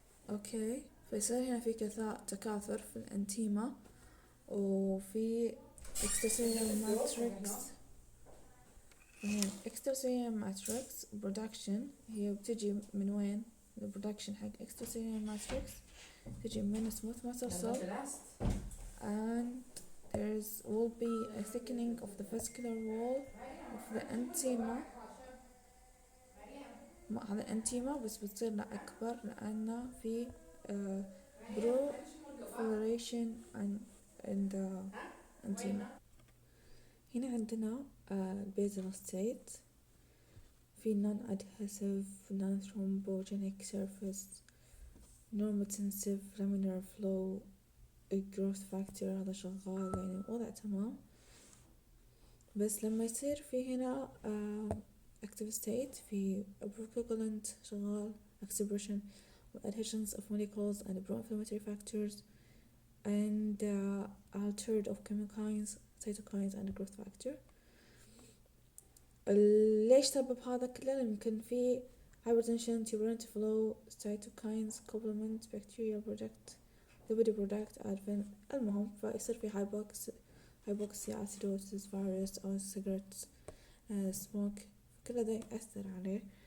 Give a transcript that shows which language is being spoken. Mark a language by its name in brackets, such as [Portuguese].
[Arabic] اوكي، فيصير هنا في تكاثر في الانتيما، وفي [English] extracellular matrix. extracellular matrix production [Arabic] هي بتجي من وين؟ البرودكشن حق [English] extracellular matrix [Arabic] تجي من [English] smooth muscle cell, and will be a thickening of the vascular wall of the antima. [Arabic] هذا الانتيما بس بتصير أكبر لأن في [English] proliferation in the antima. [Arabic] هنا عندنا [English] basal state، في non-adhesive non-thrombogenic surface normotensive laminar flow growth factor، [Arabic] هذا شغال يعني الوضع تمام. بس لما يصير في هنا [English] active state في procoagulant [Arabic] شغال [English] expression adhesions of molecules and pro-inflammatory factors and altered of chemokines cytokines and growth factor. [Arabic] ليش سبب هذا كله؟ يمكن في [English] hypertension turbulent flow cytokines complement bacterial product lipid product advent. [Arabic] المهم فيصير في [English] hypoxia acidosis virus [Arabic] أو [English] cigarettes smoke، [Arabic] كل هذا يأثر عليه.